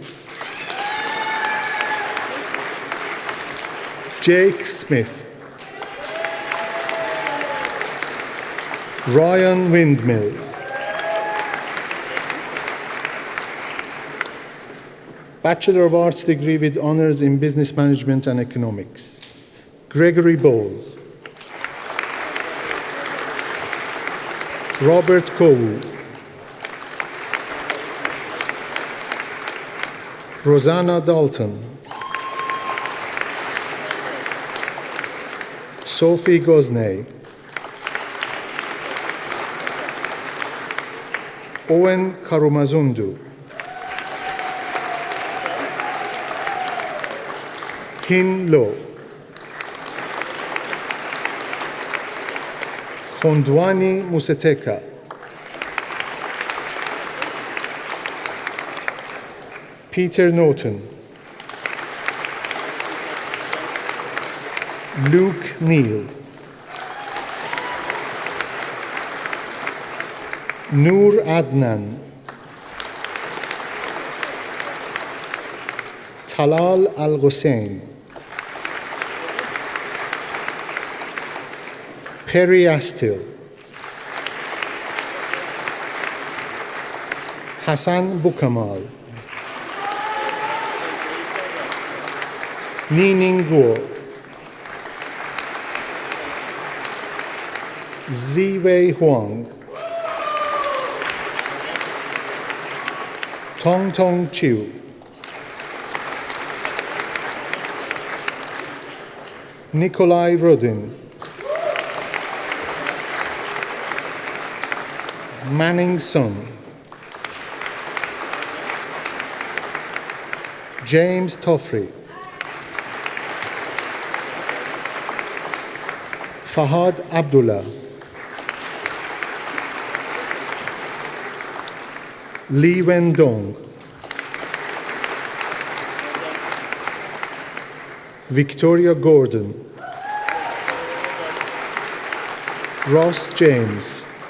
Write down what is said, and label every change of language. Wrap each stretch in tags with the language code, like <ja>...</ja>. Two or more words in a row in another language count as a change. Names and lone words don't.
<en>Jake Smith. Ryan Windmill. Bachelor of Arts degree with honors in Business Management and Economics. Gregory Bowles. Robert Kowu. Rosanna Dalton. Sophie Gosney. Owen Karumazundu. Hin Lo. Khondwani Museteka. Peter Norton. Luke Neal. Noor Adnan. Talal Al-Hussein. Perry Astil. Hassan Bukamal. Nining Guo. Ziwei Huang. Tong Tong Chiu. Nikolai Rodin. Manning Sun. James Toffrey. Fahad Abdullah. Lee Wen-dong. Victoria Gordon. Ross James.</en>